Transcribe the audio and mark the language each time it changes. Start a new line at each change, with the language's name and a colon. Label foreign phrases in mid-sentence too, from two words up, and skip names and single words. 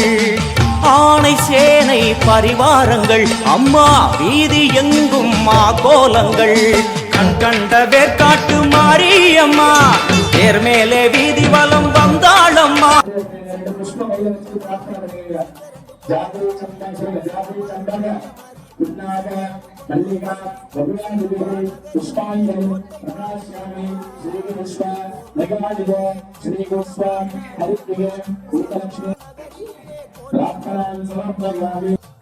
Tamil: ஆணை சேனை பரிவாரங்கள் அம்மா வீதி எங்கும் மா கோலங்கள். கண் கண்ட வேர்காட்டு மாரியம்மா, தேர் மேலே வீதி வலம் வந்தாளம்மா.
Sanskrit: मल्लिका भगवान पुष्पांजलि प्रकाश्यामि श्री पुष्प नगमादिग श्री पुष्प हरिप्रिय उत्तलक्ष्मी प्रार्थनां समर्पयामि.